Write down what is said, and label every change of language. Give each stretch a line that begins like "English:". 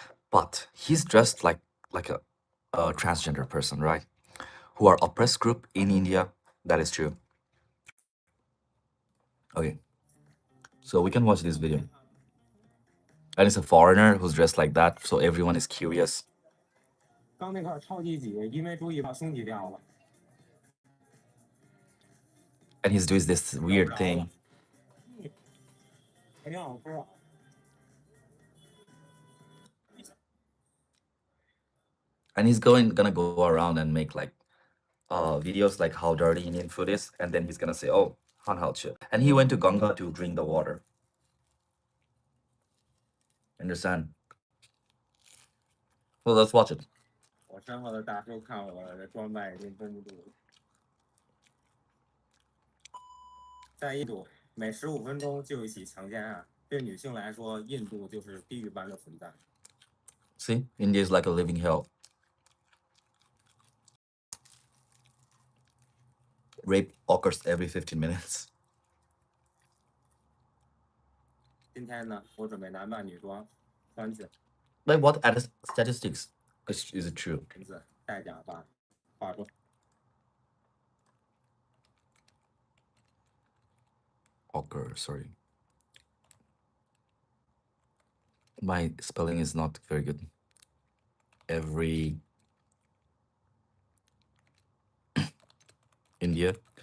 English: But he's dressed like a transgender person, right? Who are oppressed group in India. That is true. Okay, so we can watch this video. And it's a foreigner who's dressed like that, so everyone is curious.
Chinese: 刚那块超级挤，一没注意把松挤掉了。
English: And he's doing this weird thing.
Chinese: 还挺好吃啊。
English: And he's gonna go around and make like videos like how dirty Indian food is, and then he's gonna say, "Oh, Han Hao Chi." And he went to Ganga to drink the water. Understand? Well, let's watch it.
Chinese: 我身后的大叔看我的装扮已经绷不住了。在印度，每15分钟就一起强奸案，对女性来说，印度就是地狱般的存在。
English: See, India is like a living hell. Rape occurs every 15 minutes.
Chinese: 今天呢，我准备男扮女装，穿起
English: Like what statistics is it true?
Chinese: 裙子，戴假发，化妆。
English: Occur, sorry. My spelling is not very good. Every India.